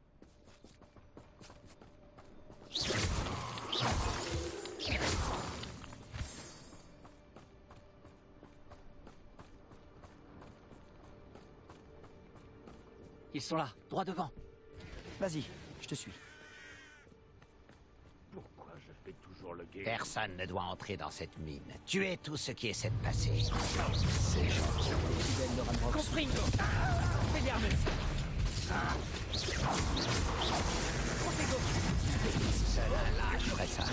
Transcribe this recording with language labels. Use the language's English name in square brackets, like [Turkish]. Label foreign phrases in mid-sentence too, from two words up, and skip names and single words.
[French] Ils sont là, droit devant. Vas-y, je te suis. Pourquoi je fais toujours le guet? Personne ne doit entrer dans cette mine. Tuez tout ce qui essaie de passer. Fidèles de Ranrock. Compringo. Expelliarmus. Là, je ferai ça.